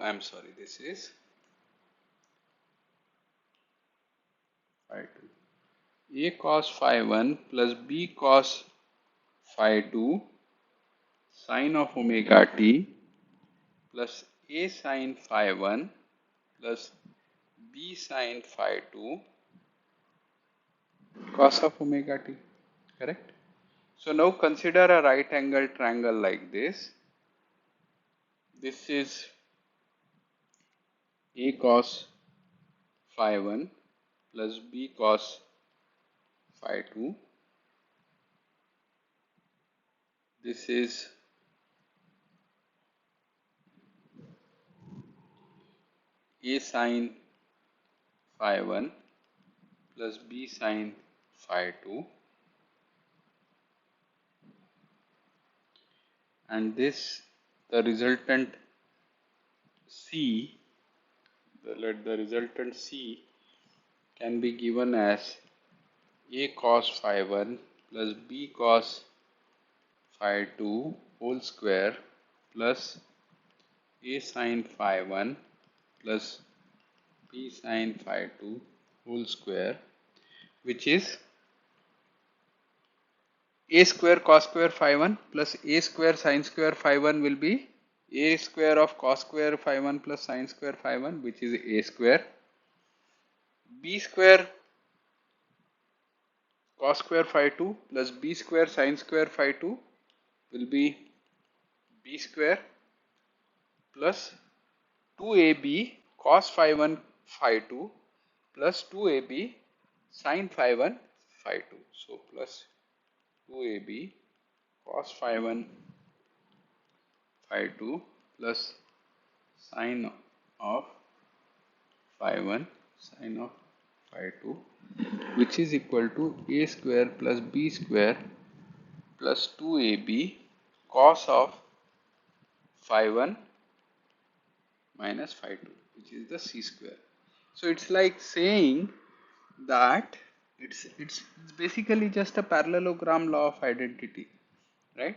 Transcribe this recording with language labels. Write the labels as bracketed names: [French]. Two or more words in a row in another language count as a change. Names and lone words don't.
[English] I'm sorry, this is phi 2. A cos phi 1 plus b cos phi 2 sine of omega t plus a sine phi 1 plus b sine phi 2 cos of omega t. Correct? So now consider a right angle triangle like this. This is a cos phi 1 plus b cos phi 2. This is a sine phi 1 plus b sine phi 2, and this the resultant C, the resultant C can be given as a cos phi 1 plus b cos phi 2 whole square plus a sine phi 1 plus b sine phi 2 whole square, which is a square cos square phi 1 plus a square sine square phi 1 will be a square of cos square phi 1 plus sine square phi 1, which is a square. B square cos square phi 2 plus b square sine square phi 2 will be b square plus 2ab cos phi 1 phi 2 plus 2ab sine phi 1 phi 2. So plus 2ab cos phi 1 phi 2 plus sine of phi 1 sine of phi 2, which is equal to a square plus b square plus 2ab cos of phi 1 minus phi 2, which is the c square. So it's like saying that it's basically just a parallelogram law of identity, right?